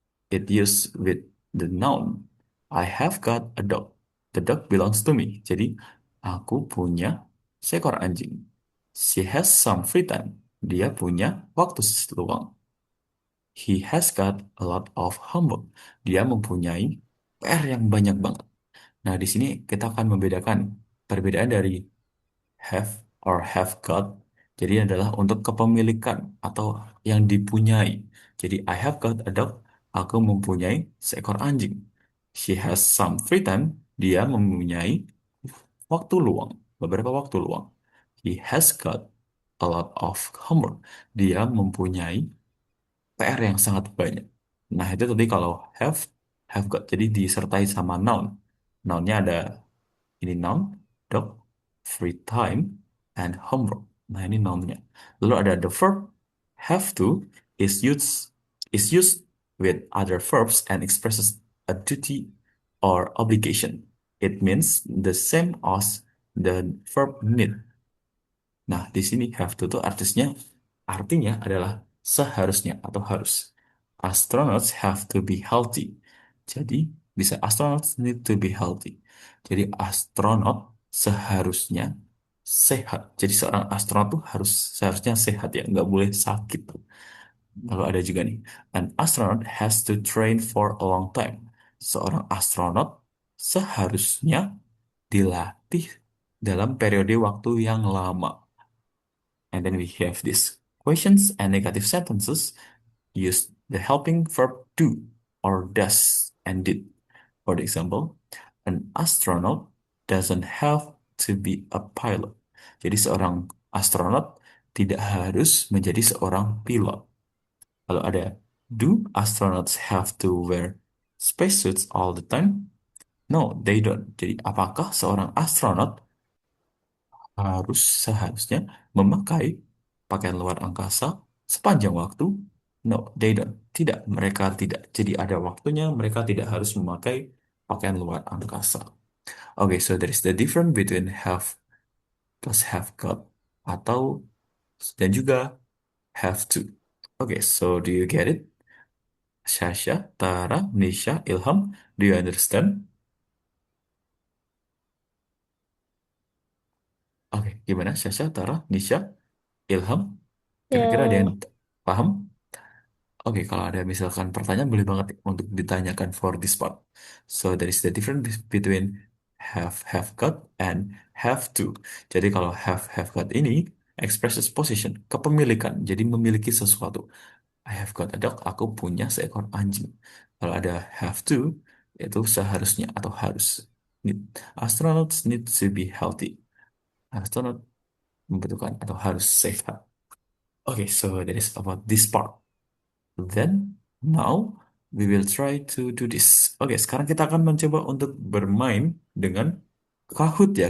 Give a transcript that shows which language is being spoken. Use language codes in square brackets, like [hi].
[en] It used with the noun. I have got a dog. The dog belongs to me. [id] Jadi, aku punya seekor anjing. [en] She has some free time. [id] Dia punya waktu luang. [en] He has got a lot of homework. [id] Dia mempunyai PR yang banyak banget. Nah, di sini kita akan membedakan perbedaan dari have or have got. Jadi adalah untuk kepemilikan atau yang dipunyai. [en] Jadi I have got a dog. [id] Aku mempunyai seekor anjing. [en] She has some free time. [id] Dia mempunyai waktu luang, beberapa waktu luang. [en] He has got a lot of homework. [id] Dia mempunyai PR yang sangat banyak. Nah, itu tadi kalau have got. Jadi disertai sama noun. Nounnya ada ini noun, [en] dog, free time, and homework. [id] Nah, ini nounnya. Lalu ada [en] the verb have to is used with other verbs and expresses a duty or obligation. It means the same as the verb need. [id] Nah, di sini have to tuh artinya adalah seharusnya atau harus. [en] Astronauts have to be healthy. [id] Jadi bisa [en] astronauts need to be healthy. [id] Jadi astronot seharusnya sehat. Jadi seorang astronot tuh seharusnya sehat ya, nggak boleh sakit. Lalu ada juga nih, [en] an astronaut has to train for a long time. [id] Seorang astronot seharusnya dilatih dalam periode waktu yang lama. [en] And then we have these questions and negative sentences use the helping verb do or does and did. For example, an astronaut doesn't have to be a pilot. [id] Jadi seorang astronot tidak harus menjadi seorang pilot. Lalu ada, [en] do astronauts have to wear spacesuits all the time? No, they don't. [id] Jadi apakah seorang astronot seharusnya memakai pakaian luar angkasa sepanjang waktu? No, they don't. Tidak, mereka tidak. Jadi ada waktunya mereka tidak harus memakai pakaian luar angkasa. [en] Okay, so there is the difference between have plus have got [id] atau dan juga [en] have to. Okay, so do you get it? Shasha, Tara, Nisha, Ilham, do you understand? [id] Oke, gimana Shasha, Tara, Nisha, Ilham? Kira-kira ada yang paham? Oke, kalau ada misalkan pertanyaan boleh banget untuk ditanyakan [en] for this part. So there is the difference between have got, and have to. [id] Jadi kalau have got ini [en] expresses possession, [id] kepemilikan. Jadi memiliki sesuatu. [en] I have got a dog, [id] aku punya seekor anjing. Kalau ada have to, itu seharusnya atau harus. [en] Astronauts need to be healthy. [id] Astronaut membutuhkan atau harus sehat. [en] Okay, so that is about this part. Then, now, we will try to do this. [id] Oke, sekarang kita akan mencoba untuk bermain dengan Kahoot ya.